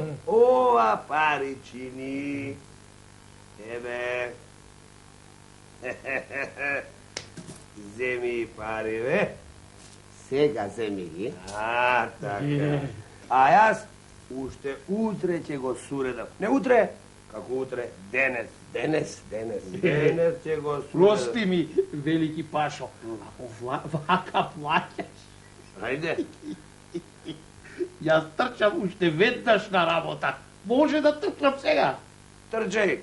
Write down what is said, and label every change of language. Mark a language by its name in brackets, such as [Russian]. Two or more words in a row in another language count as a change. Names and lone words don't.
[Macedonian] Ова паричини. Тебе. Земи пари, ве? Сега земи. Tako. А јас уште утре ќе го суредам. Не утре, како утре, Денес ќе го судам. Прости ми, велики Пашо, ако вака плаќаш. Ајде. Јас трчам уште веднаш на работа. Може да трчам сега. Трчај.